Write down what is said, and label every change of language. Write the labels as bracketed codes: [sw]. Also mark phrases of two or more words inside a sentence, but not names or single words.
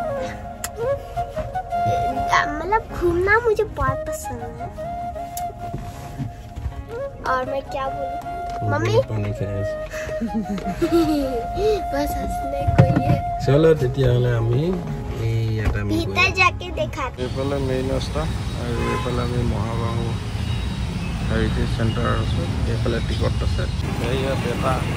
[hi] मतलब घूमना मुझे बहुत पसंद है और मैं क्या बोलूं मम्मी बस हंसने को ही है [as] चलो তেতিয়াহলে আমি এই এটা [hi] भीतर जाके दिखाते [as] এইফালে মেইন ৰাস্তা আৰু এইফালে আমি মহাবাহু হেৰিটেজ সেন্টাৰ আছে এইফালে টিকট আছে এইয়া বেটা